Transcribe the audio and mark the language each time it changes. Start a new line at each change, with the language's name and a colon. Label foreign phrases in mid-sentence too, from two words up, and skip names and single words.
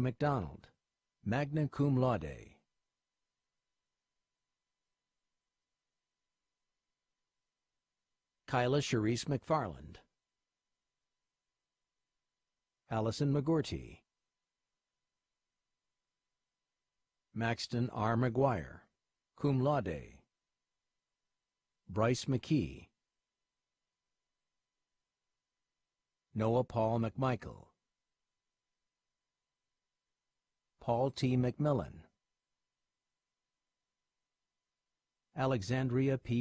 English: McDonald,
Latin: magna cum laude,
English: Kyla Charisse McFarland, Allison McGorty, Maxton R. McGuire,
Latin: cum laude,
English: Bryce McKee, Noah Paul McMichael, Paul T. McMillan, Alexandria P.